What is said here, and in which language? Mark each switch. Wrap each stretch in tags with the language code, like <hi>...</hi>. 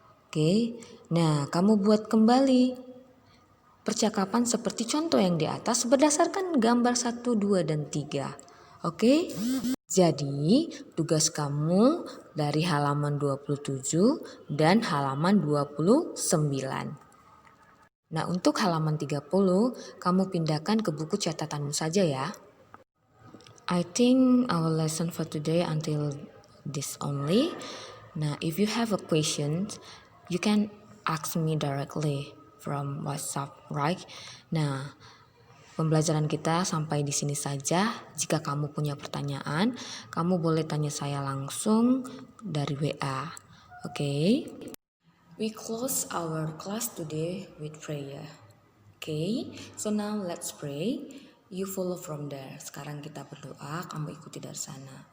<id>Oke, nah kamu buat kembali percakapan seperti contoh yang di atas berdasarkan gambar 1, 2, dan 3. Oke? Jadi, tugas kamu dari halaman 27 dan halaman 29. Nah, untuk halaman 30, kamu pindahkan ke buku catatanmu saja ya.</id> <en>I think our lesson for today until this only. Nah, if you have a question, you can ask me directly from WhatsApp, right?</en> <id>Nah, pembelajaran kita sampai di sini saja. Jika kamu punya pertanyaan, kamu boleh tanya saya langsung dari WA. Okay?</id> <en>We close our class today with prayer. Okay? So now let's pray. You follow from there.</en> <id>Sekarang kita berdoa, kamu ikuti dari sana.</id>